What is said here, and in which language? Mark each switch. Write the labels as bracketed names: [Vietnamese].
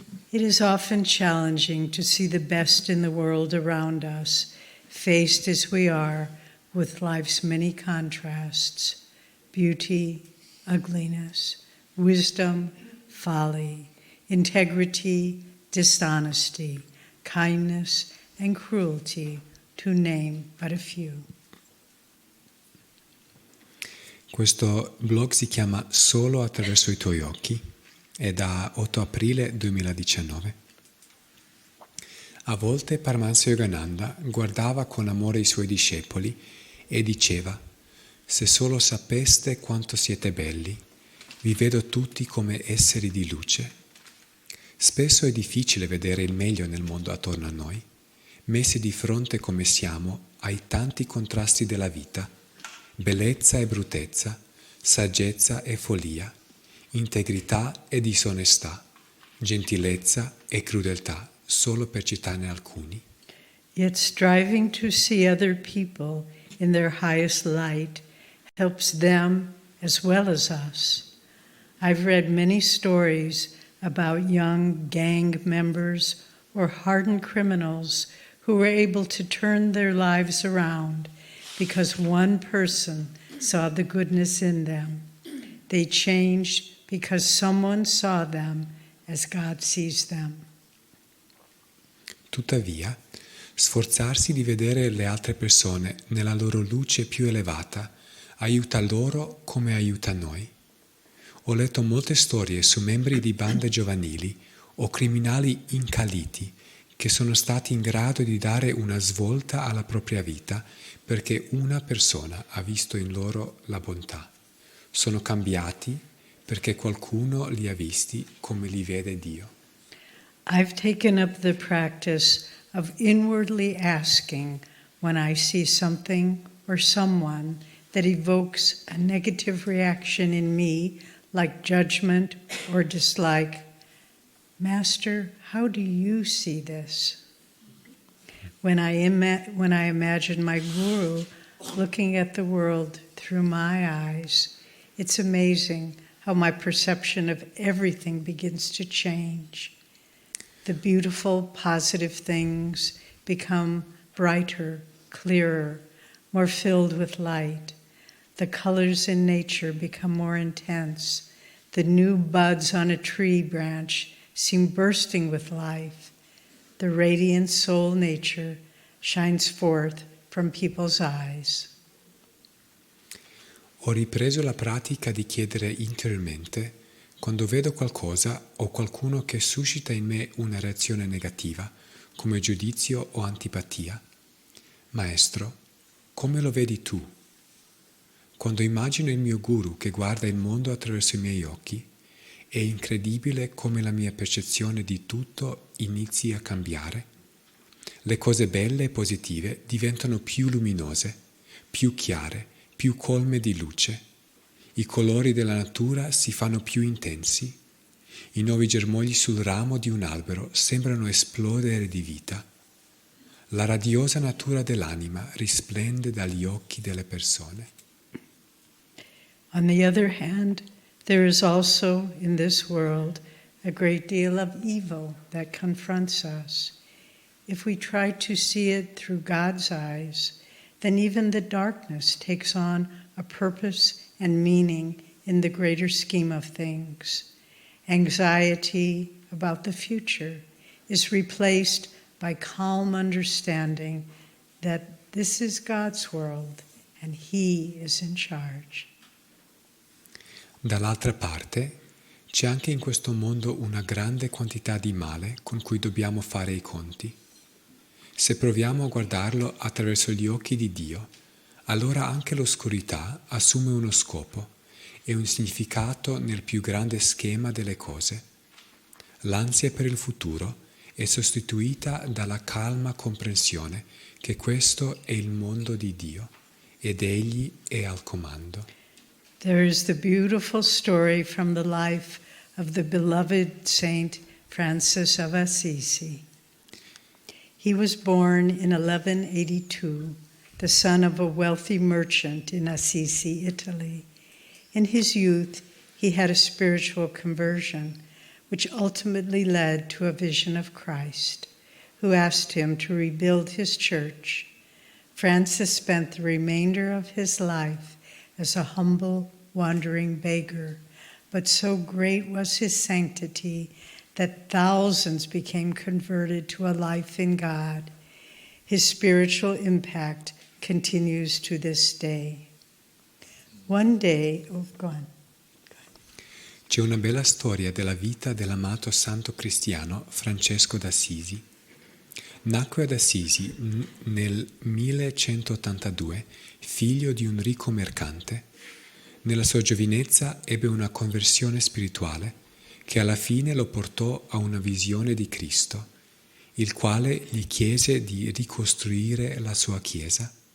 [English] It is often challenging to see the best in the world around us, faced as we are with life's many contrasts, beauty, ugliness, wisdom, folly, integrity, dishonesty, kindness, and cruelty, to name but a few. [Italian] Questo blog si chiama Solo attraverso i tuoi occhi, è da 8 aprile 2019. A volte Paramahansa Yogananda guardava con amore i suoi discepoli e diceva: "Se solo sapeste quanto siete belli, vi vedo tutti come esseri di luce." Spesso è difficile vedere il meglio nel mondo attorno a noi, messi di fronte come siamo ai tanti contrasti della vita, bellezza e bruttezza, saggezza e follia, integrità e disonestà, gentilezza e crudeltà, solo per citarne alcuni. [English] Yet striving to see other people in their highest light helps them as well as us. I've read many stories about young gang members or hardened criminals who were able to turn their lives around because one person saw the goodness in them. They changed because someone saw them as God sees them. [Italian] Tuttavia, sforzarsi di vedere le altre persone nella loro luce più elevata aiuta loro come aiuta noi. Ho letto molte storie su membri di bande giovanili o criminali incalliti che sono stati in grado di dare una svolta alla propria vita perché una persona ha visto in loro la bontà. Sono cambiati perché qualcuno li ha visti come li vede Dio. [English] I've taken up the practice of inwardly asking when I see something or someone that evokes a negative reaction in me, like judgment or dislike. Master, how do you see this? When I imagine my guru looking at the world through my eyes, it's amazing how my perception of everything begins to change. The beautiful, positive things become brighter, clearer, more filled with light. The colors in nature become more intense. The new buds on a tree branch seem bursting with life. The radiant soul nature shines forth from people's eyes. [Italian] Ho ripreso la pratica di chiedere interiormente quando vedo qualcosa o qualcuno che suscita in me una reazione negativa, come giudizio o antipatia. Maestro, come lo vedi tu? Quando immagino il mio guru che guarda il mondo attraverso i miei occhi, è incredibile come la mia percezione di tutto inizi a cambiare. Le cose belle e positive diventano più luminose, più chiare, più colme di luce. I colori della natura si fanno più intensi. I nuovi germogli sul ramo di un albero sembrano esplodere di vita. La radiosa natura dell'anima risplende dagli occhi delle persone. [English] On the other hand, there is also in this world a great deal of evil that confronts us. If we try to see it through God's eyes, then even the darkness takes on a purpose and meaning in the greater scheme of things. Anxiety about the future is replaced by calm understanding that this is God's world and He is in charge. [Italian] Dall'altra parte, c'è anche in questo mondo una grande quantità di male con cui dobbiamo fare i conti. Se proviamo a guardarlo attraverso gli occhi di Dio, allora anche l'oscurità assume uno scopo e un significato nel più grande schema delle cose. L'ansia per il futuro è sostituita dalla calma comprensione che questo è il mondo di Dio ed Egli è al comando. [English] There is the beautiful story from the life of the beloved Saint Francis of Assisi. He was born in 1182, the son of a wealthy merchant in Assisi, Italy. In his youth, he had a spiritual conversion, which ultimately led to a vision of Christ, who asked him to rebuild his church. Francis spent the remainder of his life as a humble, wandering beggar, but so great was his sanctity that thousands became converted to a life in God. His spiritual impact continues to this day. One day, go on. [Italian] C'è una bella storia della vita dell'amato santo cristiano Francesco d'Assisi. Nacque ad Assisi nel 1182, figlio di un ricco mercante. Nella sua giovinezza ebbe una conversione spirituale che alla fine lo portò a una visione di Cristo, il quale gli chiese di ricostruire la sua chiesa.